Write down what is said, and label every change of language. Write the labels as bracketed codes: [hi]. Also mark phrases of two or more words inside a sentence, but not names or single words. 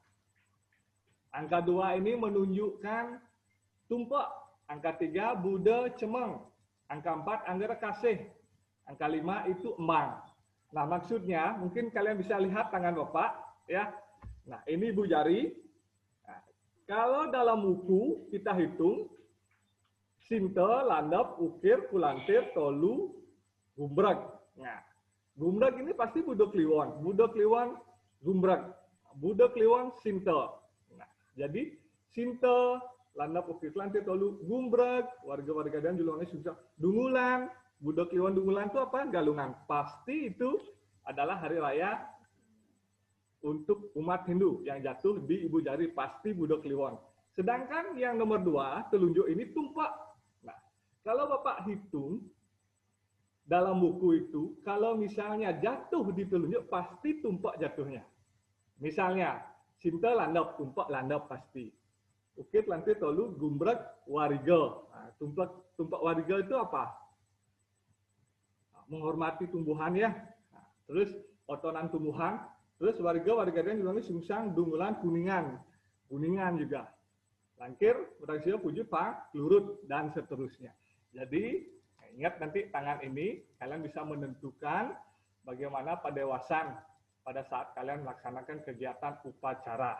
[id] Angka 2 ini menunjukkan tumpak. Angka 3 Buddha Cemeng. Angka 4 Anggara Kasih. Angka 5 itu Emang. Nah, maksudnya mungkin kalian bisa lihat tangan Bapak, ya. Nah, ini ibu jari. Nah, kalau dalam buku kita hitung sinte, landep, ukir, kulantir, tolu, gumbreg. Nah, gumbreg ini pasti Buddha Kliwon. Buddha Kliwon gumbreg. Buddha Kliwon sinte. Nah, jadi sinte, landep, ukir, kulantir, tolu, gumbreg, warga-warga dan julungannya susah. Dungulan, Buddha Kliwon Dungulan itu apa? Galungan. Pasti itu adalah hari raya untuk umat Hindu yang jatuh di ibu jari, pasti Buddha Kliwon. Sedangkan yang nomor 2, telunjuk ini tumpak. Nah, kalau Bapak hitung dalam buku itu, kalau misalnya jatuh di telunjuk, pasti tumpak jatuhnya. Misalnya, sinte landep, tumpak landep pasti. Ukir, lantir, tolu, gumbreg, wariga. Nah, tumpak wariga itu apa? Menghormati tumbuhan ya. Nah, terus otonan tumbuhan. Terus warga dan juga sungsang, dungulan, kuningan juga. Langkir, berhasil, wujud, pak, lurut, dan seterusnya. Jadi, ingat nanti tangan ini, kalian bisa menentukan bagaimana padewasan pada saat kalian melaksanakan kegiatan upacara.